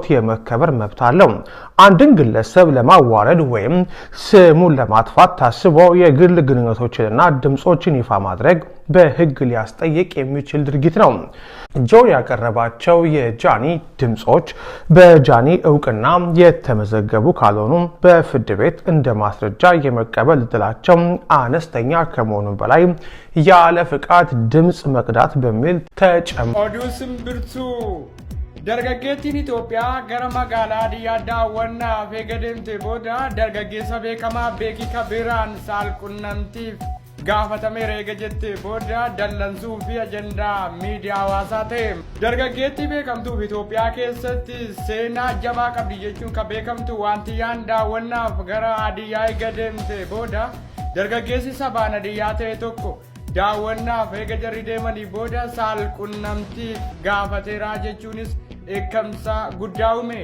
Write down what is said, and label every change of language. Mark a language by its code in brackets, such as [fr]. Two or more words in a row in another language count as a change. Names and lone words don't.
[am] የመከበር መብት አለው። አንድን ግለሰብ ለማዋረድ ወይም ስሙን ለማጥፋት ታስቦ የግል ግንኙነቶችንና ድምጾችን ይፋ ማድረግ በህግ ሊያስጠይቅ የሚችል ድርጊት ነው። ጆን ያቀረባቸው የጃኒ ድምጾች በጃኒ እውቅና የተመዘገቡ ካልሆኑ በፍርድ ቤት እንደ ማስረጃ የመቀበል እድላቸው አነስተኛ ከመሆኑ በላይ ያለ ፍቃድ ድምጽ መቅዳት በሚል ኦዱስም ብርቱ [om] dargaggeettiin Itoophiyaa gara magaalaa Hadiyyaa daawwannaaf eegadeemte booda dargaggeessa beekamaa Beekii Kabiraan saalqunnamtiif gaafatameera eega jettee booda dallansuu fi ajandaa miidiyaa hawaasaa ta'e. Dargaggeettii beekamtuuf Itoophiyaa keessatti seenaa jabaa qabdi jechuun kan beekamtu Waantiyyaan daawwannaaf gara Hadiyyaa eegadeemte booda dargaggeessi sabaan Hadiyyaa ta'e tokko daawwannaaf eega jarri deemanii booda saalqunnamtiif gaafateera jechuunis eekamsa guddaa uume.